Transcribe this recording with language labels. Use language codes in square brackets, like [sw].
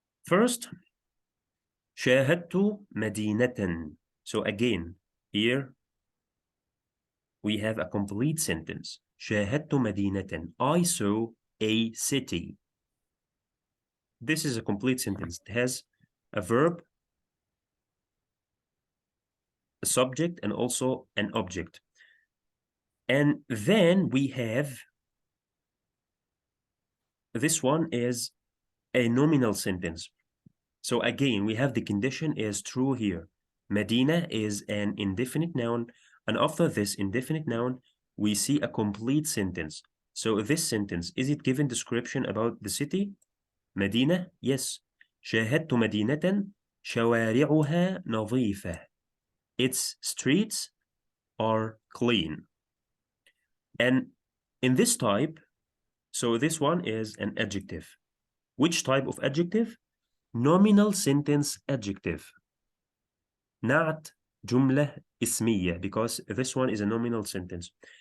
[ar] First, شاهدت مدينة. [en] So again, here we have a complete sentence. [ar] شاهدت مدينة. [en] I saw a city. This is a complete sentence. It has a verb, a subject, and also an object. And then we have, this one is a nominal sentence. So again, we have the condition is true here. Medina is an indefinite noun, and after this indefinite noun, we see a complete sentence. So this sentence, is it given description about the city? Medina? Yes. [ar] شاهدت مدينة شوارعها نظيفة. [en] Its streets are clean. And in this type, so this one is an adjective. Which type of adjective? Nominal sentence adjective. Not جملة اسمية, because this one is a nominal sentence.